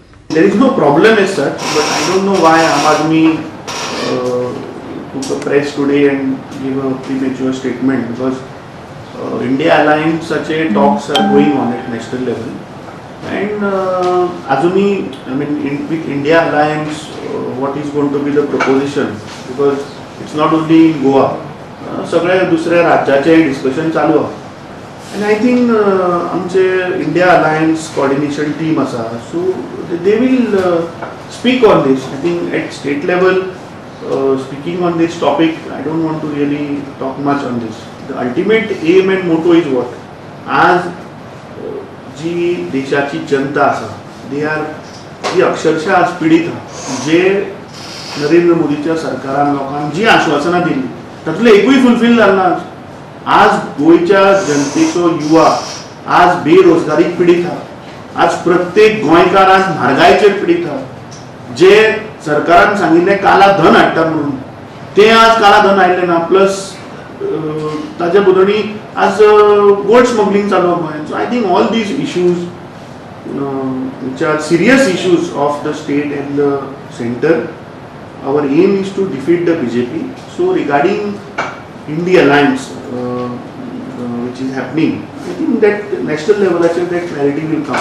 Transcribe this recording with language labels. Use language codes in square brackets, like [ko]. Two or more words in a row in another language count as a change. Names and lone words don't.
[en] There is no problem as such, but I don't know why Aam Aadmi took a press today and gave a premature statement because India Alliance such a talks are going on at national level and Azuni, I mean with India Alliance what is going to be the proposition because it's not only in Goa, [kok] सगळ्या दुसऱ्या राज्याचे डिस्कशन चालू आहा [en] and I think आमचे India Alliance coordination team आसा so they will speak on this. I think at state level speaking on this topic I don't want to really talk much on this. The ultimate aim and motto is what? [kok] आज जी देशाची जनता आसा [en] they are [kok] जी अक्षरशः आज पीडित आहा जे नरेंद्र मोदीच्या सरकारान लोकांक जी आश्वासनां दिली तातूंतले एकूय फुलफील जालना आज गोंयच्या जनतेचो युवा आज बेरोजगारीक पीडित आहा आज प्रत्येक गोंयकार आज म्हारगायेचेर पीडित आहा जे सरकारान सांगिल्लें [hi] काला धन [kok] हाडटा म्हणून ते आज काला धन हाडलें ना प्लस ताजे बदली आज [en] gold smuggling [kok] चालू आहा [en] so I think all these issues which are serious issues of the state and the center. Our aim is to defeat the BJP. So regarding India Alliance, which is happening, I think that national level actually that clarity will come.